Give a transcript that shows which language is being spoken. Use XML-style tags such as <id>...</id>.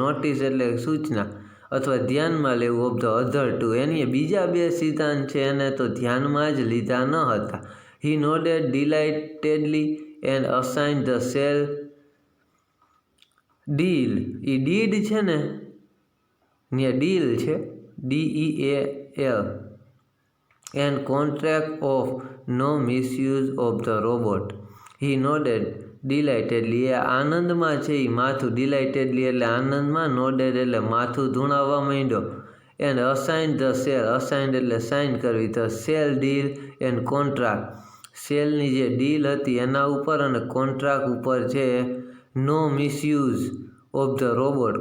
<gu>Notice એટલે સૂચના અથવા ધ્યાનમાં લેવું.</gu> <en>of the other two</en> <gu>એની બીજા 2 સિદ્ધાંત છે એને તો ધ્યાનમાં જ લીધા ન હતા.</gu> <en>He nodded delightedly and assigned the sale deal.</en> <gu>A did છે ને ત્યાં ડીલ છે</gu> <en>DEAL and contract of no misuse of the robot. He nodded delightedly.</en> <gu>એ આનંદમાં છે એ માથું, delightedly એટલે આનંદમાં, nodded એટલે માથું ધૂણાવવા માંડ્યો.</gu> <en>And assigned the sale, assigned</en> <gu>એટલે સાઇન કરવી,</gu> <en>the sale deal and contract,</en> <gu>સેલની જે ડીલ હતી એના ઉપર અને કોન્ટ્રાક્ટ ઉપર છે</gu> <en>નો misuse of the robot.</en>